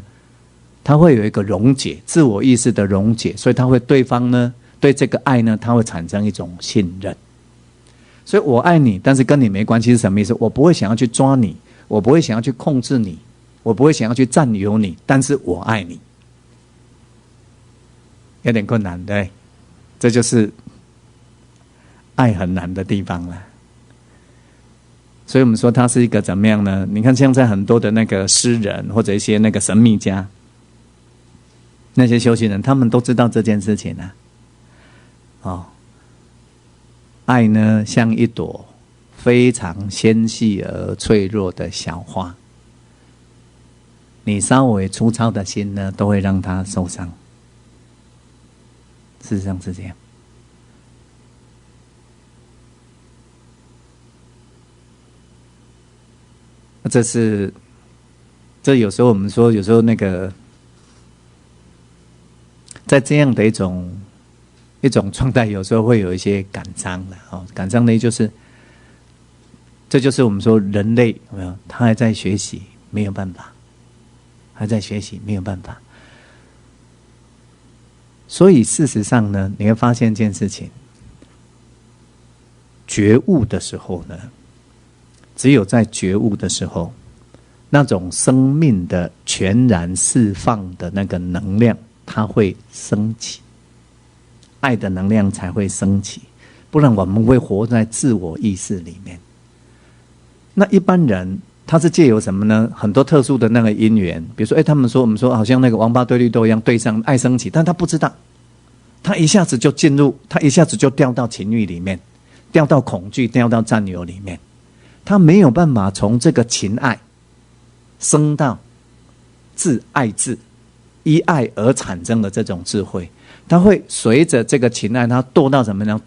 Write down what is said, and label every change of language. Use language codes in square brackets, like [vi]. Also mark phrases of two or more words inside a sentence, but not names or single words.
[zh] 他會有一個溶解，自我意識的溶解，所以他會對方呢，對這個愛呢，他會產生一種信任。所以我愛你，但是跟你沒關係是什麼意思？我不會想要去抓你，我不會想要去控制你，我不會想要去佔有你，但是我愛你。有點困難，對，這就是愛很難的地方了。所以我們說他是一個怎麼樣呢？你看現在很多的那個詩人或者一些那個神秘家，那些修行人，他們都知道這件事情啊。愛呢像一朵非常纖細而脆弱的小花，你稍微粗糙的心呢，都會讓它受傷。事實上是這樣。這有時候我們說，有時候那個在這樣的一種狀態，有時候會有一些感傷的哦。感傷的就是，這就是我們說人類有沒有？他還在學習，沒有辦法，還在學習，沒有辦法。所以事實上呢，你會發現一件事情： 覺悟的時候呢，只有在覺悟的時候，那種生命的全然釋放的那個能量， 它會升起，愛的能量才會升起，不然我們會活在自我意識裡面。那一般人他是借由什麼呢？很多特殊的那個因緣，比如說，他們說我們說好像那個王八對綠豆一樣對上愛升起，但他不知道，他一下子就進入，他一下子就掉到情欲裡面，掉到恐懼，掉到佔有裡面，他沒有辦法從這個情愛升到自愛智，依愛而產生的這種智慧，他會隨着這個情愛，他墮到什麼呢？